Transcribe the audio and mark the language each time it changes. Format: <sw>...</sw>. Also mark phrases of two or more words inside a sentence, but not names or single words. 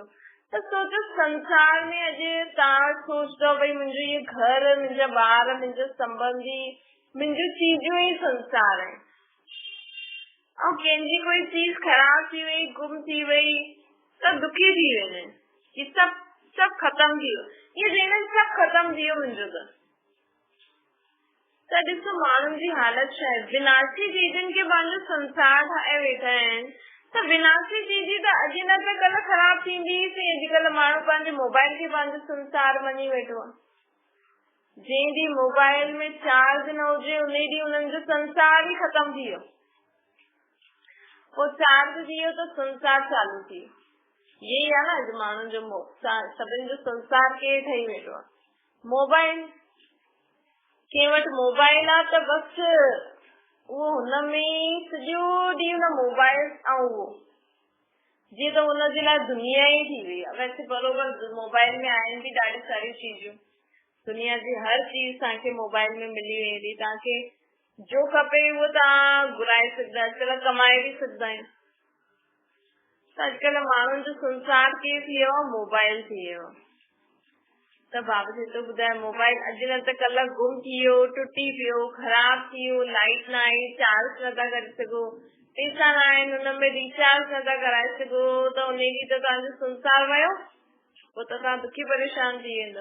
<sd>त सोचो संसार में अॼु तव्हां सोचो भई मुंहिंजो ये घर, मुंहिंजा ॿार, मुंहिंजो संबंधी, मुंहिंजो चीजूं ई संसार आहे, ऐं कंहिंजी कोई चीज ख़राब थी वई, गुम थी वई त दुखी थी वेंदा आहिनि कि सभु ख़तम थी वियो, ये चवंदा आहिनि सभु ख़तम थी वियो मुंहिंजो त ॾिसो माण्हुनि जी हालत छा आहे। विनाशी चीजनि खे पंहिंजो संसार ठाहे वेठा आहिनि, त विनाशी चीज त अॼु न त कल्ह ख़राब थींदी। अॼुकल्ह माण्हू पंहिंजे मोबाइल खे पंहिंजो संसार मञी वेठो आहे। जंहिं ॾींहुं मोबाइल में चार्ज न हुजे उन ॾींहुं उन्हनि जो संसार ई ख़तम थी वियो, पोइ चार्ज थी वियो त संसार चालू थी वियो। ये आहे न अॼु माण्हुनि जो सभिनि जो संसार केरु ठही वेठो आहे, मोबाइल। कंहिं वटि मोबाइल आहे त बस उहो हुनमें सॼो ॾींहुं हुन मोबाइल ऐं उहो जी तो उनजे लाइ दुनिया ही थी वई आहे। वैसे बरोबर मोबाइल में आहिनि भी ॾाढी सारी चीजूं, दुनिया जी हर चीज तव्हांखे मोबाइल में मिली वेंदी, तव्हांखे जो खपे उहो तव्हां घुराए सघंदा, अॼुकल्ह कमाए भी सघंदा आहियूं। त अॼुकल्ह माण्हुनि जो संसार कीअं थी वियो आहे, मोबाइल थी वियो आहे। त बाबा जी तो ॿुधाए मोबाइल अॼु न त कल्ह गुम थी वियो, टुटी पियो, ख़राब थी वियो, लाइट न आई, चार्ज नथा करे सघो, पैसा न आहिनि हुनमें रिचार्ज नथा कराए सघो, त उन ॾींहुं त तव्हांजो संसार वियो, पोइ त तव्हां दुखी परेशान थी वेंदो।</sd>